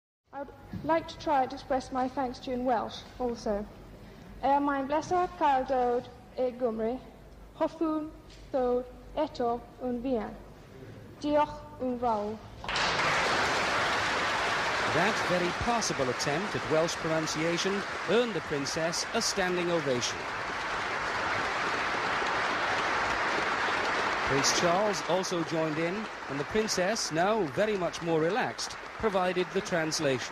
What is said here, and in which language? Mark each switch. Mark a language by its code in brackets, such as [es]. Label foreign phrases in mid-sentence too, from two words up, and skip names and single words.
[en] I'd like to try to express my thanks to you in Welsh also. [cy] Mae'n bleser cael dod I Gymru. Hoffwn ddod eto yn fuan. Diolch yn fawr. [en] That very passable attempt at Welsh pronunciation earned the princess a standing ovation. Prince Charles also joined in, and the princess, now very much more relaxed, provided the translation.